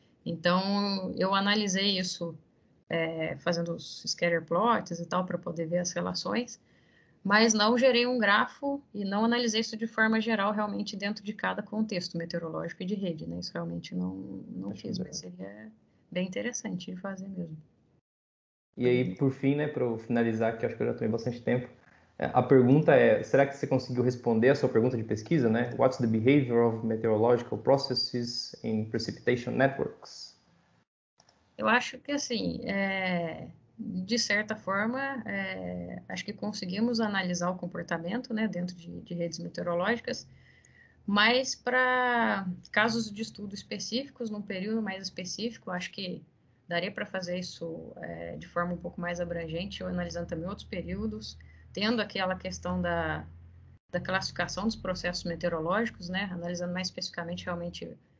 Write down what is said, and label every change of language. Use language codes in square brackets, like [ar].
[pt] Então, eu analisei isso fazendo os scatter plots e tal, para poder ver as relações, mas não gerei um grafo e não analisei isso de forma geral, realmente, dentro de cada contexto meteorológico e de rede, né? Isso realmente não fiz, mas seria bem interessante de fazer mesmo. E aí, por fim, né, para eu finalizar, que acho que eu já tomei bastante tempo, a pergunta é, será que você conseguiu responder a sua pergunta de pesquisa, né? [en] What's the behavior of meteorological processes in precipitation networks? [pt] Eu acho que, assim, de certa forma, acho que conseguimos analisar o comportamento, né, dentro de redes meteorológicas, mas para casos de estudo específicos, num período mais específico, acho que daria para fazer isso de forma um pouco mais abrangente, ou analisando também outros períodos, tendo aquela questão da classificação dos processos meteorológicos, né, analisando mais especificamente realmente